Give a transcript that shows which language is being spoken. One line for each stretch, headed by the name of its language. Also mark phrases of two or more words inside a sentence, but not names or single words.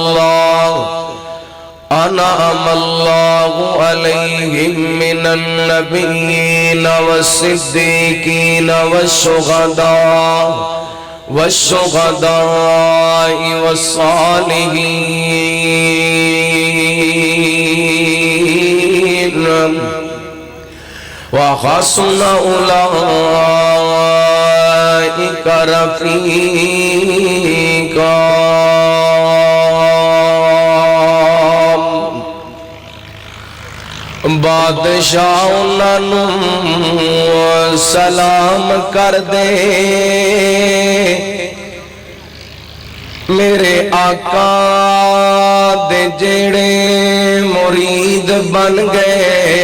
Arabic: الله عليهم من النبيين والصديقين والشهداء والصالحين وحسن أولئك
Punjabi: رفيقا بادشاہ انہوں سلام کر دے میرے آقا دے جڑے مرید بن گئے